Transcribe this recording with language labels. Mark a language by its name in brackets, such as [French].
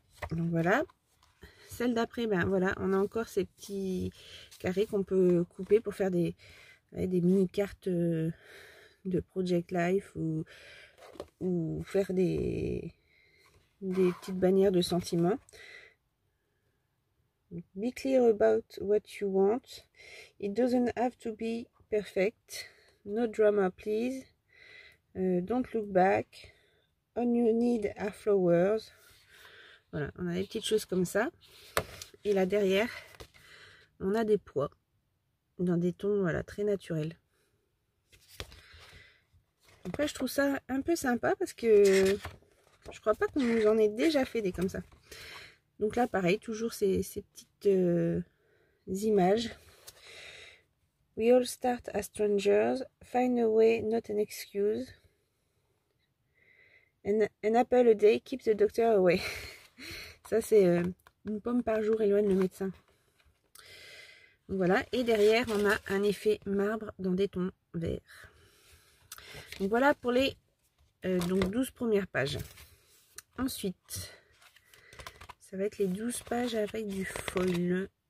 [French] Donc voilà. Celle d'après, ben voilà, on a encore ces petits carrés qu'on peut couper pour faire des mini cartes de Project Life ou faire des petites bannières de sentiments. [English] Be clear about what you want. It doesn't have to be perfect. No drama, please. Don't look back. All you need are flowers. [French] Voilà, on a des petites choses comme ça. Et là derrière, on a des pois dans des tons, voilà, très naturels. Après, je trouve ça un peu sympa parce que je crois pas qu'on nous en ait déjà fait des comme ça. Donc là, pareil, toujours ces petites images. [English] We all start as strangers. Find a way, not an excuse. An apple a day keeps the doctor away. [French] Ça, c'est une pomme par jour éloigne le médecin. Donc voilà. Et derrière, on a un effet marbre dans des tons verts. Donc voilà pour les donc 12 premières pages. Ensuite, ça va être les 12 pages avec du foil.